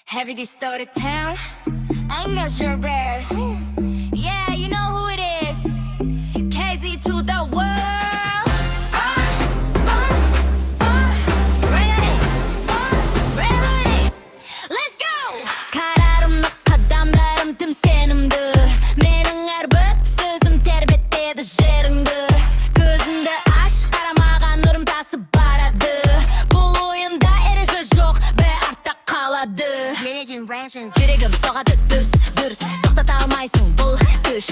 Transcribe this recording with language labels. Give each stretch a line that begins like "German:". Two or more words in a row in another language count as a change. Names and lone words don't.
English: Every day started town, I'm not sure where. Yeah, you know who it is. KZ to the world. Ready? Let's go.
Kazakh: қарарымны қадамдарым тым сенімді. Менің әрбір сөзім тербетеді жеріңді. Көзіңді аш, қарамаған нұрым тасып барады. Бұл ойында ереже жоқ, бәрі артта қалады. Жүрегім соғады дүрс, дүрс. Тоқтата алмайсың бұл күш.